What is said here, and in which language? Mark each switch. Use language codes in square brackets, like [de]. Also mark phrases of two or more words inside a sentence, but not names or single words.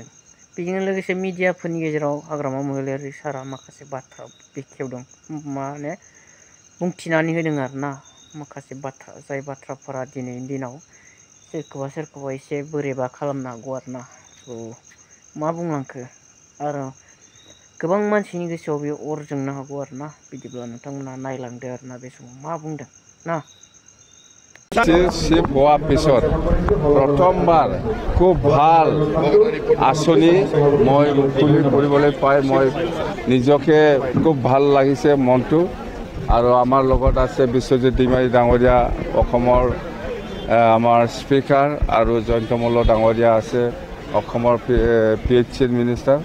[brx] बेजों लोगोसे मिडियाफोरनि गेजेराव हाग्रामा महिलारि सारा माखासे बाथ्रा बेखेवदों, माने बुंथिनानै होदों आरोना माखासे बाथ्रा, जाय बाथ्राफोरा दिनैनि दिनाव सोरखौबा एसे बोरैबा खालामनो हागौ आरोना। मा बुंलांखो आरो गोबां मानसिनि गोसोआव बे अर जोंनो हागौ आरोना। बिदिब्ला नोंथांमोना नायलांदो आरोना बे समाव मा बुंदों ना। [as] চিফ হোৱাৰ পিছত প্ৰথমবাৰ খুব ভাল আঁচনি মই মুকলি কৰিবলৈ পাই মই নিজকে খুব ভাল লাগিছে মনটো। আৰু আমাৰ লগত আছে বিশ্বজিৎ দৈমাৰী ডাঙৰীয়া, অসমৰ আমাৰ স্পীকাৰ, আৰু জয়ন্ত মল্ল ডাঙৰীয়া আছে অসমৰ PHCৰ মিনিষ্টাৰ।